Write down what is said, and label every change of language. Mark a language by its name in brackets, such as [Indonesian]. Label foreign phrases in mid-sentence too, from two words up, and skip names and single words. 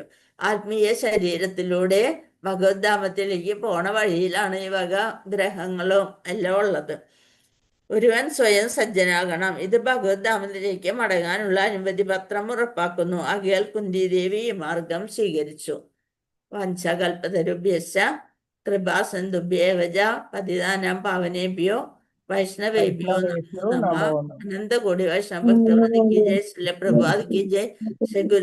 [Malayalam] ആത്മീയ ശരീരത്തിലൂടെ ഭഗവത് ധാമത്തിലേക്ക് പോണ വഴിയിലാണ് ഈ വക ഗ്രഹങ്ങളും എല്ലാം ഉള്ളത്. ഒരുവൻ സ്വയം സജ്ജനാകണം. ഇത് ഭഗവത് ധാമത്തിലേക്ക് മടങ്ങാനുള്ള അനുമതി പത്രം ഉറപ്പാക്കുന്നു. ആകയാൽ കുന്തിദേവി ഈ മാർഗം സ്വീകരിച്ചു. [Sanskrit] വാഞ്ചാകൽപതരുഭ്യശ്ച കൃപാസിന്ധുഭ്യേവ പതിതാനാം പാവനേഭ്യോ വൈഷ്ണവേഭ്യോ വൈഷ്ണവേഭ്യോ നമോ നമോ നമഃ. [Hindi] अनंतकोटि वैष्णव भक्तवृंद की जय। श्रील प्रभुपाद की जय। श्री गुरु